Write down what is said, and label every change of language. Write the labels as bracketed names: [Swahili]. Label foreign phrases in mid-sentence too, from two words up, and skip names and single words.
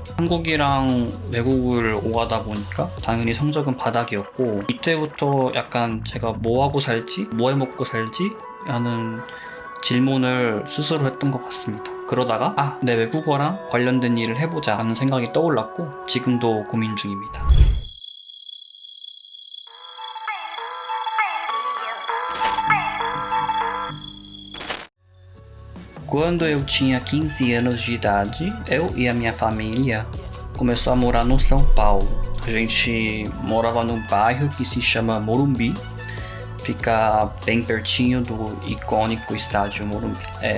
[Korean] 한국이랑 외국을 오가다 보니까 당연히 성적은 바닥이었고 이때부터 약간 제가 뭐 하고 살지? 뭐 해먹고 살지? 하는 질문을 스스로 했던 것 같습니다. 그러다가 내 외국어랑 관련된 일을 해보자 하는 생각이 떠올랐고 지금도 고민 중입니다. [Portuguese] Quando eu tinha 15 anos de idade, eu e a minha família começou a morar no São Paulo. A gente morava num bairro que se chama Morumbi, fica bem pertinho do icônico estádio Morumbi.